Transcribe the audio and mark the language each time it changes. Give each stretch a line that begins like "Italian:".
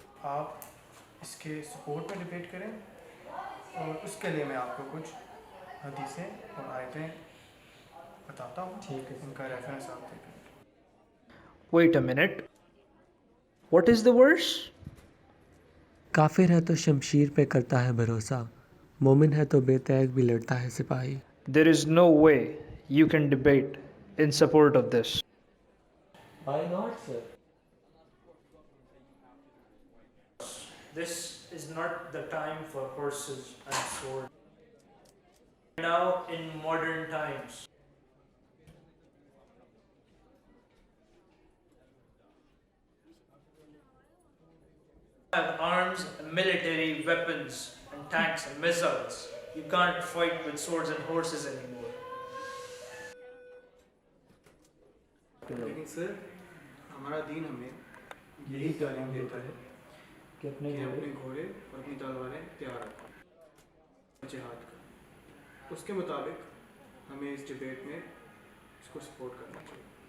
Hindi: आप इसके सपोर्ट में डिबेट करें और उसके लिए मैं आपको कुछ हदीसें और आयतें बताता हूँ। ठीक है, उनका रेफरेंस आप देखें।
English: Wait a minute. What is the verse?
Hindi: काफिर है तो शमशीर पे करता है भरोसा, मोमिन है तो बेतैग भी लड़ता है सिपाही।
English: There is no way you can debate in support of this. Why not, sir? This is not the time for horses and swords. Now in modern times, have arms, military weapons, and tanks and missiles. You can't fight with swords and horses anymore.
Hindi: लेकिन sir हमारा दीन हमें यही तालीम देता है कि अपने कि अपने घोड़े और अपनी तलवारें तैयार रखें जिहाद का। उसके मुताबिक हमें इस डिबेट में इसको सपोर्ट करना चाहिए।